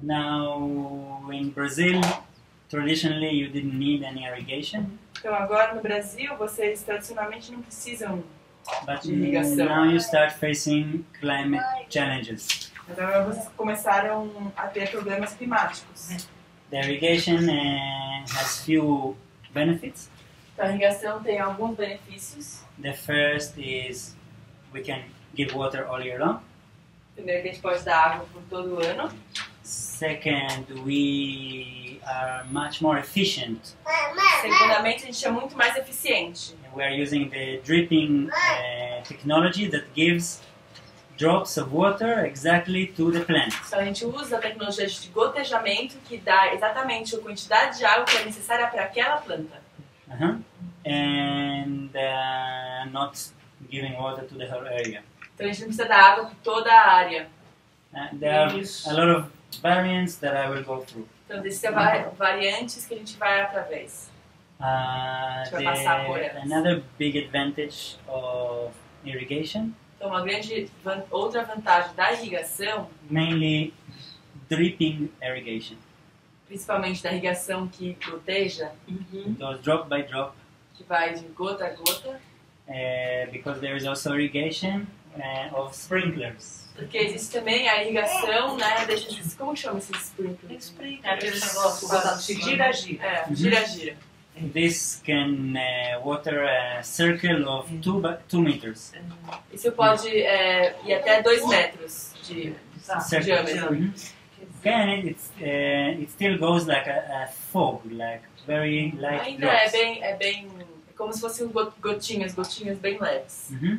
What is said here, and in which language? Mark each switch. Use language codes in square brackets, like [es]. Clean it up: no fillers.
[en] Now in Brazil, traditionally you didn't need any irrigation, [pt] Então agora no Brasil vocês tradicionalmente não precisam, [en] but [pt] Irrigação. [en] now you start facing climate challenges. [pt] mas agora vocês começaram a ter problemas climáticos. [en] The irrigation has few benefits. [pt] Então a irrigação tem alguns benefícios. [en] The first is we can give water all year long. [pt] Primeiro que a gente pode dar água por todo o ano. [en] Second, we are much more efficient. [pt] Segundamente a gente é muito mais eficiente. [en] We are using the dripping technology that gives drops of water exactly to the plant. [pt] Então a gente usa a tecnologia de gotejamento que dá exatamente a quantidade de água que é necessária para aquela planta. [en] And not giving water to the whole area. [pt] Então a gente não precisa dar água por toda a área. [en] There are a lot of variants that I will go through. [pt] Então existem variantes que a gente vai através. Vai passar por elas. [en] Another big advantage of irrigation, [pt] Então uma grande outra vantagem da irrigação, [en] mainly dripping irrigation. [pt] principalmente da irrigação que goteja, [en] It goes drop by drop, [pt] que vai de gota a gota, [en] because there is also irrigation of sprinklers. [pt] porque existe também a irrigação, né, desses, como chama esses sprinklers? É aquele negócio gira. Gira-gira. [en] This can water a circle of 2 meters. [pt] Isso pode ir até 2 metros de diâmetro. [en] Again, it still goes like a fog, like very light [pt] Ainda [en] drops. [pt] é como se fossem gotinhas bem leves.